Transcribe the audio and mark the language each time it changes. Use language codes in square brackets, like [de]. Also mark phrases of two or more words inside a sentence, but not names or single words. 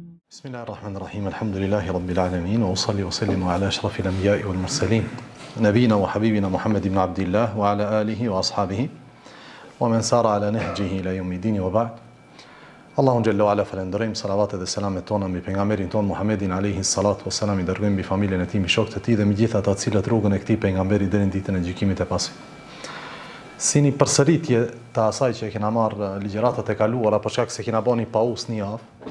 [ar] بسم الله الرحمن الرحيم. الحمد لله رب العالمين وأصلي وأسلم على أشرف الأنبياء والمرسلين نبينا وحبيبنا محمد بن عبد الله وعلى آله وأصحابه ومن سار على نهجه إلى يوم الدين وبعد. [sq] Allahun [ar] جل وعلا [sq] falenderojm, salavat dhe selamet tona mbi pejgamberin ton Muhammedin [ar] عليه الصلاة والسلام, [sq] i dërgojmë mbi familjen e tij, mbi shokët e tij dhe mbi gjithë ata të cilët rrugën e këtij pejgamberi deri në ditën e gjykimit të pasit. Si një përsëritje të asaj që kena marrë ligjëratat e kaluara, për shkak se kena bënë pauzë një javë.